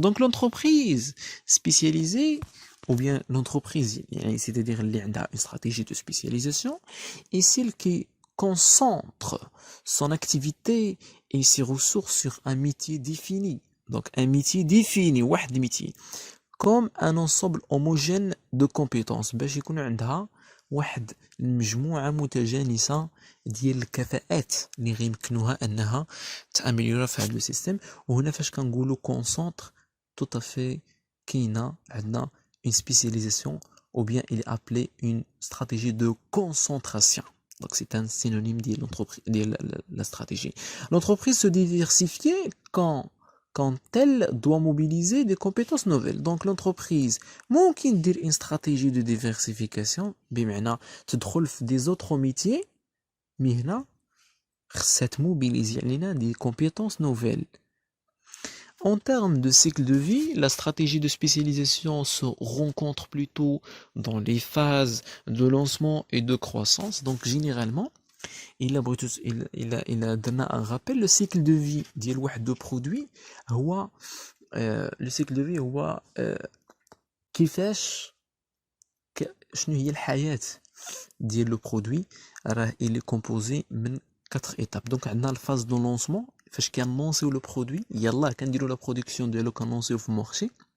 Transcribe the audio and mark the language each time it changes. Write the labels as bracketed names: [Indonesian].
[French] دونك لونتربريز سبيسياليزي ou bien l'entreprise, c'est-à-dire [Arabic] اللي عندها [French] une stratégie de spécialisation, et celle qui concentre son activité et ses ressources sur un métier défini. Donc un métier défini, واحد métier, comme un ensemble homogène de compétences [Arabic] باش يكون عندها واحد المجموعة متجانسة ديال الكفاءات اللي غيمكنوها انها تاميليورا في هذا السيستم. وهنا فاش كنقولوا [French] concentre, tout à fait [Arabic] كاينه عندنا [French] une spécialisation, ou bien il est appelé une stratégie de concentration. Donc c'est un synonyme de la stratégie. L'entreprise se diversifie quand elle doit mobiliser des compétences nouvelles. Donc l'entreprise [Arabic] ممكن دير [French] une stratégie de diversification [Arabic] بمعنى تدخل في [French] des autres métiers, mais [Arabic] هنا خصها تموبيليزي علينا [French] des compétences nouvelles. En termes de cycle de vie, la stratégie de spécialisation se rencontre plutôt dans les phases de lancement et de croissance. Donc généralement, il a donné un rappel, le cycle de vie [Arabic] ديال واحد [French] de produit هو لو سيكل دو في [Arabic] هو كيفاش شنو هي الحياة ديال لو برودوي. راه إلي كومبوزي من 4 étapes. دونك عندنا الفاز دو لونسمون فاش كنلونسيو لو برودوي، يلاه كنديرو لا برودكسيون ديالو كنلونسيو في المارشي.